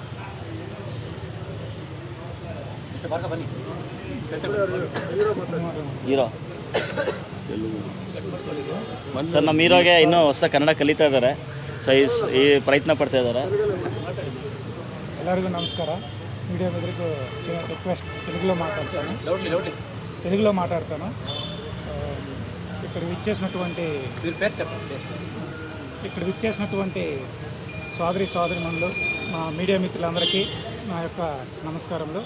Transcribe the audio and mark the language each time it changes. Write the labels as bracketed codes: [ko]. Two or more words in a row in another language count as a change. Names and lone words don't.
[kn] ಹೀರೋ ಸರ್, ನಮ್ಮ ಹೀರೋಗೆ ಇನ್ನೂ ಹೊಸ ಕನ್ನಡ ಕಲಿತಾ ಇದ್ದಾರೆ. ಸೊ ಈ ಪ್ರಯತ್ನ ಪಡ್ತಾ ಇದ್ದಾರೆ. ಎಲ್ಲರಿಗೂ నమస్ಕಾರ. [te] మీడియా మిత్రులకు రిక్వెస్ట్, తెలుగులో మాట్లాడతాను. ఇక్కడ విచ్చేసినటువంటి సోదరిమణులు, మా మీడియా మిత్రులందరికీ నా యొక్క నమస్కారములు.